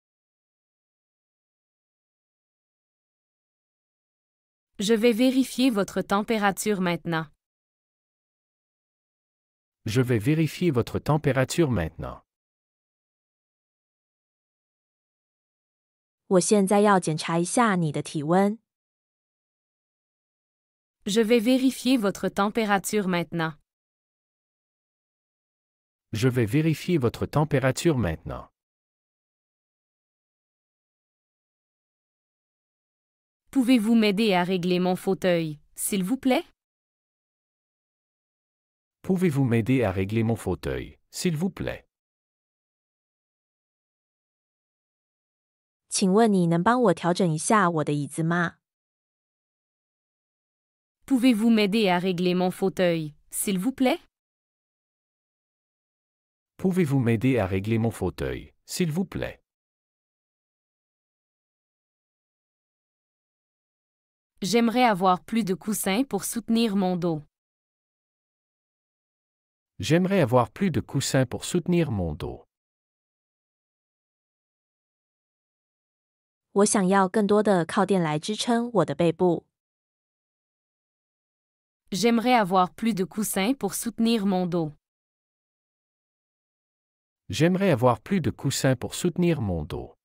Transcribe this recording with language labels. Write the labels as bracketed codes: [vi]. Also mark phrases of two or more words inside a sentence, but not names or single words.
[fr] Je vais vérifier votre température maintenant. Je vais vérifier votre température maintenant. [zh] 我现在要检查一下你的体温。 [fr] Je vais vérifier votre température maintenant. Je vais vérifier votre température maintenant. Pouvez-vous m'aider à régler mon fauteuil, s'il vous plaît? Pouvez-vous m'aider à régler mon fauteuil, s'il vous plaît? [zh] 请问你能帮我调整一下我的椅子吗？ [fr] Pouvez-vous m'aider à régler mon fauteuil, s'il vous plaît? Pouvez-vous m'aider à régler mon fauteuil, s'il vous plaît? J'aimerais avoir plus de coussins pour soutenir mon dos. J'aimerais avoir plus de coussins pour soutenir mon dos. [zh] 我想要更多的靠垫来支撑我的背部。 [fr] J'aimerais avoir plus de coussins pour soutenir mon dos. J'aimerais avoir plus de coussins pour soutenir mon dos.